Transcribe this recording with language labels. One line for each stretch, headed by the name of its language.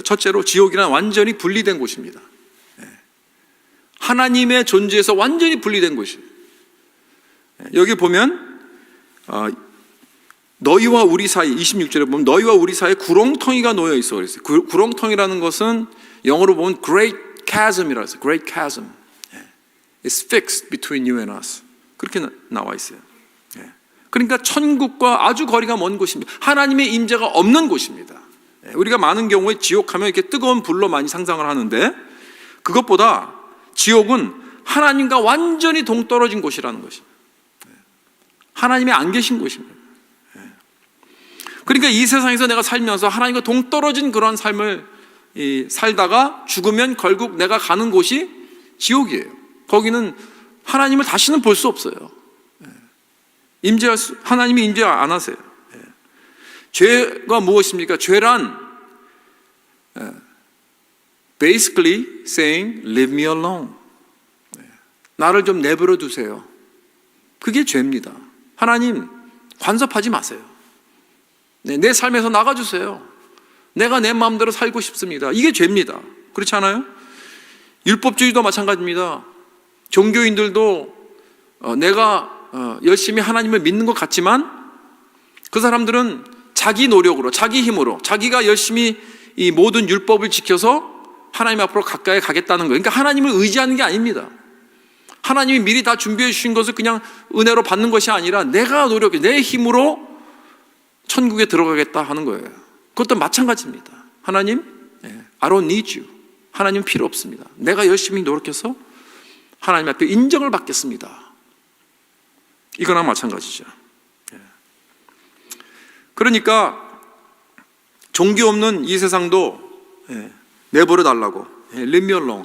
Korean: 첫째로 지옥이란 완전히 분리된 곳입니다. 하나님의 존재에서 완전히 분리된 곳이에요. 여기 보면 너희와 우리 사이, 26절에 보면 너희와 우리 사이에 구렁텅이가 놓여 있어 그랬어요. 구렁텅이라는 것은 영어로 보면 great chasm이라고 했어요.
English: great chasm. It's fixed between you and us.
Korean: 그렇게 나와 있어요. 그러니까 천국과 아주 거리가 먼 곳입니다. 하나님의 임재가 없는 곳입니다. 우리가 많은 경우에 지옥하면 이렇게 뜨거운 불로 많이 상상을 하는데, 그것보다 지옥은 하나님과 완전히 동떨어진 곳이라는 것입니다. 하나님이 안 계신 곳입니다. 그러니까 이 세상에서 내가 살면서 하나님과 동떨어진 그런 삶을 살다가 죽으면 결국 내가 가는 곳이 지옥이에요. 거기는 하나님을 다시는 볼 수 없어요. 하나님이 임재 안 하세요. 죄가 무엇입니까? 죄란
English: basically saying leave me alone.
Korean: 나를 좀 내버려 두세요. 그게 죄입니다. 하나님 간섭하지 마세요. 내 삶에서 나가주세요. 내가 내 마음대로 살고 싶습니다. 이게 죄입니다. 그렇지 않아요? 율법주의도 마찬가지입니다. 종교인들도 내가 열심히 하나님을 믿는 것 같지만 그 사람들은 자기 노력으로, 자기 힘으로, 자기가 열심히 이 모든 율법을 지켜서 하나님 앞으로 가까이 가겠다는 거예요. 그러니까 하나님을 의지하는 게 아닙니다. 하나님이 미리 다 준비해 주신 것을 그냥 은혜로 받는 것이 아니라 내가 노력해, 내 힘으로 천국에 들어가겠다 하는 거예요. 그것도 마찬가지입니다.
English: 하나님, I don't need you.
Korean: 하나님 필요 없습니다. 내가 열심히 노력해서 하나님 앞에 인정을 받겠습니다. 이거랑 마찬가지죠. 그러니까 종교 없는 이 세상도 내버려 달라고,
English: leave me alone.